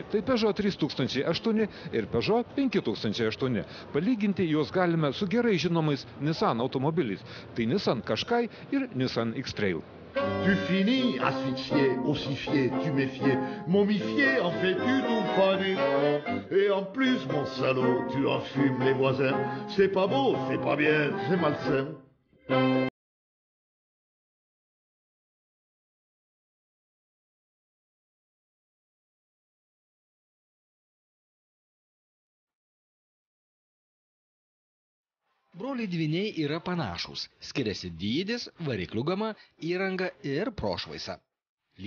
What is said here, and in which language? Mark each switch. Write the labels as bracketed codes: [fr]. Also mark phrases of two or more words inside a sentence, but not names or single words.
[lt] Tai Peugeot 3008 ir Peugeot 5008. Palyginti juos galime su gerai žinomais Nissan automobiliais. Tai Nissan Qashqai ir Nissan X-Trail. [fr] Tu finis asphyxié, ossifié, tuméfié, momifié, en fais-tu tout fané. Et en plus, mon salaud, tu enfumes les voisins. C'est pas beau, c'est pas bien, c'est malsain. [lt] Broliai dvyniai yra panašūs, skiriasi dydis, variklių gama, įranga ir prošvaisa.